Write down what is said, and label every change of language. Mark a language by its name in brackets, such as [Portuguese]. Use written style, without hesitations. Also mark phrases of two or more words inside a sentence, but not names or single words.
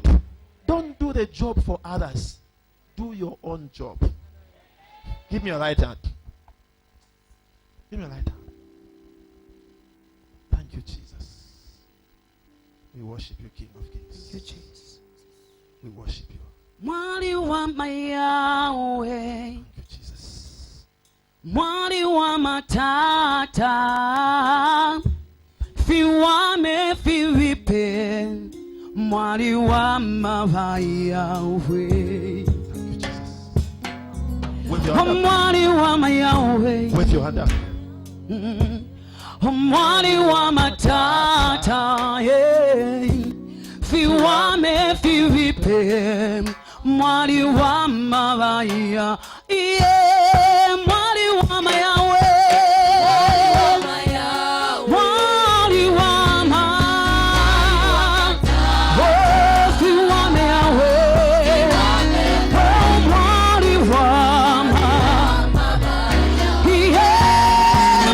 [English] Don't do the job for others. Do your own job. Give me your right hand. Give me your right hand. Thank you, Jesus. We worship you, King of Kings. Thank you, Jesus. We worship you. [Bemba] Mwali wa Yahweh. [English] Thank you, Jesus. [Bemba] Mwali wa matata. Fiwame fiwipe. Mwali wa Yahweh. [English] Thank you, Jesus. With your hand up. [Bemba] Mwali wa Yahweh. [English] With your hand up. [Bemba] Mwali wa matata, yeah. Fiwame fiwipe, mwali wa mabaya, yeah. Mwali wa Yahweh, mwali wa ma, oh fiwame Yahweh, oh mwali wa ma, yeah.